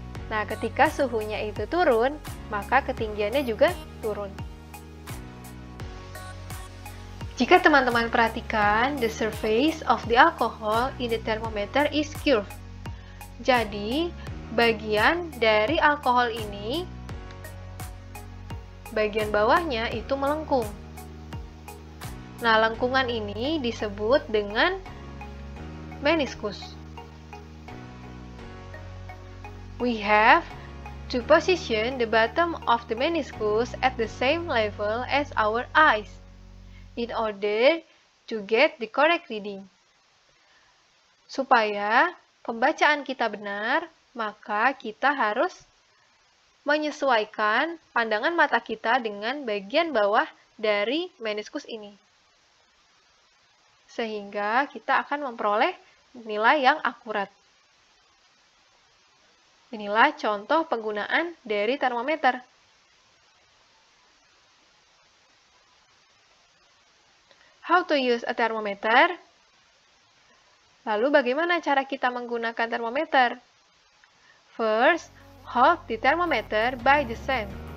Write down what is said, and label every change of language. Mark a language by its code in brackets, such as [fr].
[id] Nah, ketika suhunya itu turun, maka ketinggiannya juga turun. Jika teman-teman perhatikan, [en] the surface of the alcohol in the thermometer is curved. [id] Jadi, bagian dari alkohol ini, bagian bawahnya itu melengkung. Nah, lengkungan ini disebut dengan meniskus. [en] We have to position the bottom of the meniscus at the same level as our eyes in order to get the correct reading. [id] Supaya pembacaan kita benar, maka kita harus menyesuaikan pandangan mata kita dengan bagian bawah dari meniskus ini. Sehingga kita akan memperoleh nilai yang akurat. Inilah contoh penggunaan dari termometer. [en] How to use a thermometer? [id] Lalu bagaimana cara kita menggunakan termometer? [en] First, hold the thermometer by the same.